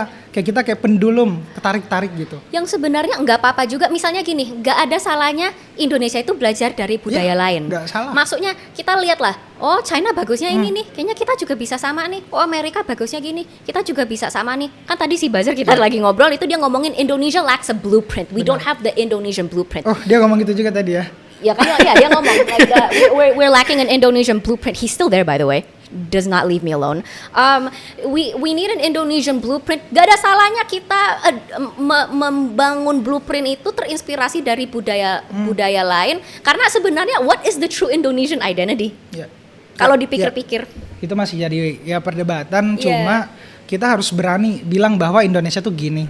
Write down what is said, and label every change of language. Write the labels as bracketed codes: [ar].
[id] Kayak kita pendulum ketarik-tarik gitu. Yang sebenarnya nggak apa-apa juga. Misalnya gini, nggak ada salahnya Indonesia itu belajar dari budaya lain. Nggak salah. Maksudnya kita lihatlah, oh China bagusnya ini nih, kayaknya kita juga bisa sama nih. Oh Amerika bagusnya gini, kita juga bisa sama nih. Kan tadi si Belajar kita lagi ngobrol itu dia ngomongin Indonesia lacks a blueprint. [en] We don't have the Indonesian blueprint. [id] Oh dia ngomong gitu juga tadi ya. [en] Ya kan dia ngomong like we're lacking an Indonesian blueprint. He's still there by the way. Does not leave me alone. We need an Indonesian blueprint. [id] Gak ada salahnya kita membangun blueprint itu terinspirasi dari budaya lain. [en] Karena sebenarnya what is the true Indonesian identity? Kalau dipikir-pikir. [id] Itu masih jadi ya perdebatan. Cuma kita harus berani bilang bahwa Indonesia tuh gini.